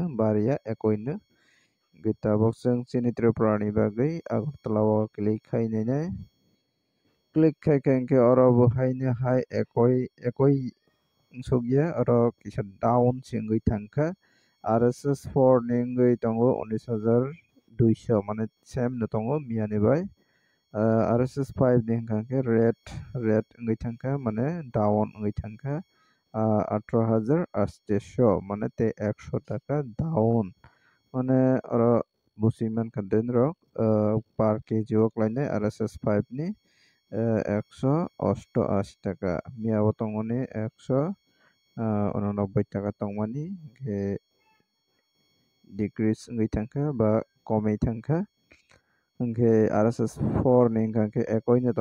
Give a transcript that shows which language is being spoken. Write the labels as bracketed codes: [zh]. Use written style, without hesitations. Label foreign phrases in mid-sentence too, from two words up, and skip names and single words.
[trp] baria ekoina gita boxing chini tripurani bagai agartala o click khainene click khai ke oro bohaina hai ekoi sogya oro kisa down singoi thangka RSS4 ningoi tongo 19,200 মানে same no tongo miani bai RSS5 ni hingka red ngai thangka মানে down ngai thangka 18,800 মানে te 100 টাকা down মানে oro busiman kaden rok [en] per kg [trp] o klainai RSS5 ni 188 টাকা miao tongoni 189 টাকা tongmani ke decrease ngai thangka ba komai thangka hingke RSS4 ni hingka ekoi no